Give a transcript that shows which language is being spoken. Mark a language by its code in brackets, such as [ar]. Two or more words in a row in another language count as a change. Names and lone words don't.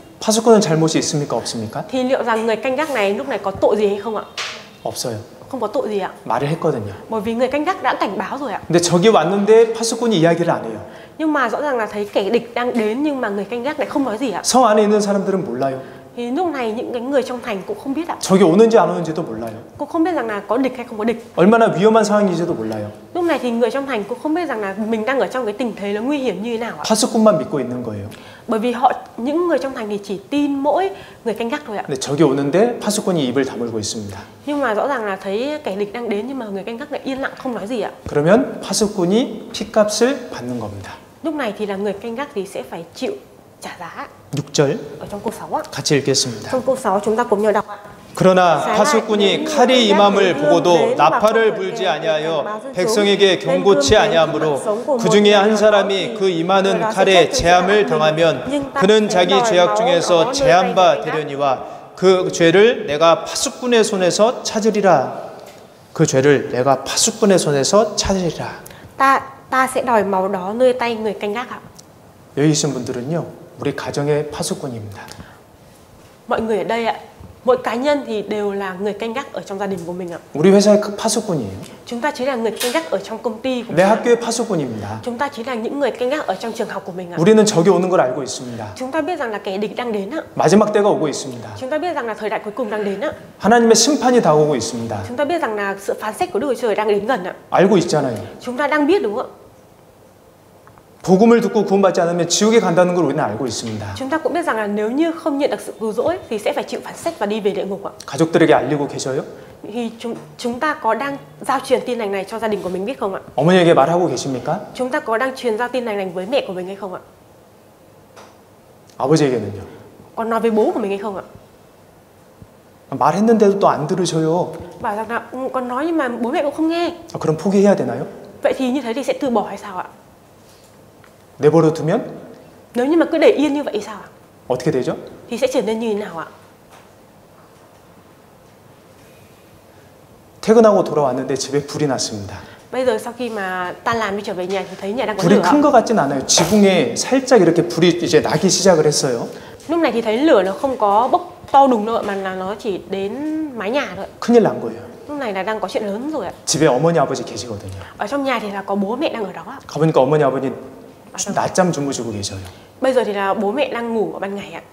[ko] 파수꾼은 잘못이 있습니까? 없습니까? [vi] Thì liệu rằng người canh gác này lúc này có tội gì hay không ạ? [ko] 없어요. [vi] Không có tội gì ạ. [ko] 말을 했거든요. [vi] Bởi vì người canh gác đã cảnh báo rồi ạ. [ko] 근데 적이 왔는데 파수꾼이 이야기를 안 해요. [vi] Nhưng mà rõ ràng là thấy kẻ địch đang đến nhưng mà người canh gác lại không nói gì ạ. [ko] 성 안에 있는 사람들은 몰라요. [vi] Thì lúc này những cái người trong thành cũng không biết ạ. [ko] 적이 오는지 안 오는지도 몰라요. [vi] Cũng không biết rằng là có địch hay không có địch. [ko] 얼마나 위험한 상황인지도 몰라요. [vi] Lúc này thì người trong thành cũng không biết rằng là mình đang ở trong cái tình thế nó nguy hiểm như thế nào ạ. [ko] 파수꾼만 믿고 있는 거예요. [vi] Bởi vì những người trong thành thì chỉ tin mỗi người canh gác thôi ạ. [ko] 근데 적이 오는데 파수꾼이 입을 다물고 있습니다. [vi] Nhưng mà rõ ràng là thấy kẻ địch đang đến nhưng mà người canh gác lại yên lặng không nói gì ạ. [ko] 그러면 파수꾼이 핏값을 받는 겁니다. [vi] Lúc này thì là người canh gác thì sẽ phải chịu trả giá. [ko] 6절 [vi] Ở trong câu 6 ạ. [ko] 같이 읽겠습니다. [vi] Trong câu 6 chúng ta cùng nhau đọc ạ. [ko] 그러나 파수꾼이 칼이 임함을 보고도 나팔을 불지 아니하여 백성에게 경고치 아니하므로 그 중에 한 사람이 그 임하는 칼에 재함을 당하면 그는 자기 죄악 중에서 재한 바 되려니와 그 죄를 내가 파수꾼의 손에서 찾으리라. 그 죄를 내가 파수꾼의 손에서 찾으리라. [vi] Ta sẽ đòi máu đó nơi tay người canh gác ạ. [ko] 여기 계신 분들은요, 우리 가정의 파수꾼입니다. [vi] Mọi người ở đây ạ, Mỗi cá nhân thì đều là người canh gác ở trong gia đình của mình ạ. [ko] 우리 회사의 파수꾼이에요. [vi] Chúng ta chỉ là người canh gác ở trong công ty của [ko] 내 [vi] mình. [ko] 학교의 파수꾼입니다. [vi] Chúng ta chỉ là những người canh gác ở trong trường học của mình ạ. [ko] 우리는 적이 오는 걸 알고 있습니다. [vi] Chúng ta biết rằng là kẻ địch đang đến ạ. [ko] 마지막 때가 오고 있습니다. [vi] Chúng ta biết rằng là thời đại cuối cùng đang đến ạ. [ko] 하나님의 심판이 다가오고 있습니다. [vi] Chúng ta biết rằng là sự phán xét của Đức Chúa Trời đang đến gần ạ. [ko] 알고 있잖아요. [vi] Chúng ta đang biết đúng không ạ? [ko] 복음을 듣고 구원받지 않으면 지옥에 간다는 걸 우리는 알고 있습니다. [vi] Chúng ta cũng biết rằng là nếu như không nhận được sự cứu rỗi thì sẽ phải chịu phán xét và đi về địa ngục ạ. [ko] 가족들에게 알리고 계셔요? [vi] Thì chúng ta có đang giao truyền tin lành này cho gia đình của mình biết không ạ? [ko] 어머니에게 말하고 계십니까? [vi] Chúng ta có đang truyền giao tin lành này với mẹ của mình hay không ạ? [ko] 아버지에게는요? [vi] Có nói với bố của mình hay không ạ? [ko] 말했는데도 또 안 들으셔요. [vi] Bảo rằng là con nói nhưng mà bố mẹ cũng không nghe. [ko] 그럼 포기해야 되나요? [vi] Vậy thì như thế thì sẽ từ bỏ hay sao ạ? [ko] 내버려 두면 [vi] Nếu như mà cứ để yên như vậy thì sao ạ? [ko] 어떻게 되죠? [vi] Thì sẽ trở nên như thế nào ạ? [ko] 퇴근하고 돌아왔는데 집에 불이 났습니다. [vi] Bây giờ sau khi mà tan làm đi trở về nhà thì thấy nhà đang có [ko] 불이 [vi] lửa. [ko] 큰 것 같진 않아요. 지붕에 살짝 이렇게 불이 이제 나기 시작을 했어요. [vi] Lúc này thì thấy lửa nó không có bốc to đùng đâu ạ, mà là nó chỉ đến mái nhà thôi. [ko] 큰일 난 거예요. [vi] Lúc này là đang có chuyện lớn rồi ạ. [ko] 집에 어머니 아버지 계시거든요. [vi] Ở trong nhà thì là có bố mẹ đang ở đó ạ. [ko] 가보니까 어머니 아버지 낮잠 주무시고 계셔요. [vi] Bây giờ thì là bố mẹ đang ngủ ở ban ngày ạ.